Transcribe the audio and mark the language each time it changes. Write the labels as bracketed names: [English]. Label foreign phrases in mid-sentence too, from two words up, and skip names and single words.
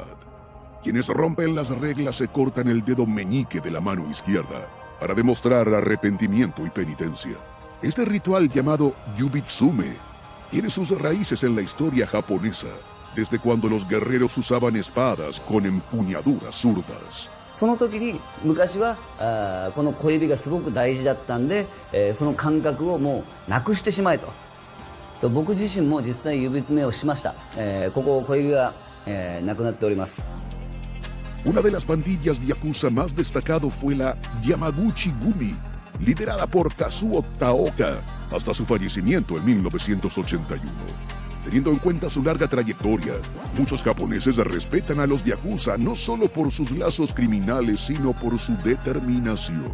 [Spanish] Quienes rompen las reglas se cortan el dedo meñique de la mano izquierda para demostrar arrepentimiento y penitencia. Este ritual llamado Yubitsume tiene sus raíces en la historia japonesa, desde cuando los guerreros usaban espadas con empuñaduras zurdas. [Japanese] その時に昔はこの小指がすごく大事だったんで、その感覚をもうなくしてしまえと。僕自身も実際指詰めをしました。ここ小指がなくなっております。 [Spanish] Una de las pandillas yakuza más destacado fue la Yamaguchi Gumi, liderada por Kazuo Taoka hasta su fallecimiento en 1981. Teniendo en cuenta su larga trayectoria, muchos japoneses respetan a los yakuza no solo por sus lazos criminales, sino por su determinación.